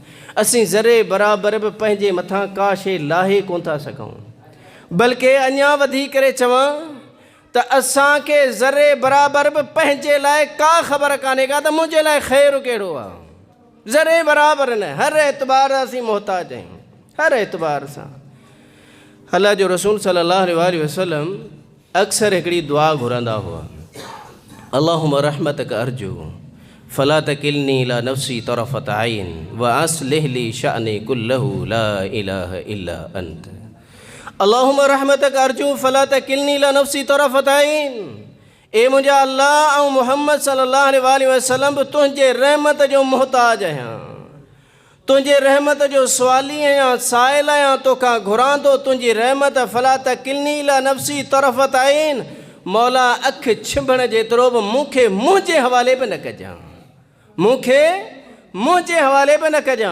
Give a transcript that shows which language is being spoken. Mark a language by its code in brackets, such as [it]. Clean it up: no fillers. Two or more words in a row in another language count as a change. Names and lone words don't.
[sd] असीं ज़रे बराबरि बि पंहिंजे मथां का शइ लाहे कोन था सघूं, बल्कि अञा वधी करे चवां त असांखे ज़रे बराबरि बि पंहिंजे लाइ का ख़बर कान्हे का त मुंहिंजे लाइ ख़ैरु कहिड़ो आहे। ज़रे बराबरि न, हर एतबार असीं मोहताज आहियूं, हर एतबार सां। अल्लाह जो रसूल [ar] صلى الله عليه وسلم [sd] अक्सर हिकिड़ी दुआ घुरंदा हुआ, [ar] اللهم رحمتك أرجو فلا تكلني إلى نفسي طرفة عين وأصلح لي شأني كله لا إله إلا أنت. اللهم رحمتك أرجو فلا تكلني إلى نفسي طرفة عين, [sd] ए मुंहिंजा अल्लाह ऐं मुहम्मद [ar] صلى الله عليه وسلم [sd] बि तुंहिंजे रहमत जो मोहताज आहियां, तुंहिंजे रहमत जो सवाली आहियां, साइल आहियां, तोखां घुरां थो तुंहिंजी रहमत। [ar] فلا تكلني إلى نفسي طرفة عين, [sd] मौला अखि छिंभण जेतिरो बि मूंखे मुंहिंजे हवाले बि न कजां, मूंखे मुंहिंजे हवाले बि न कजां।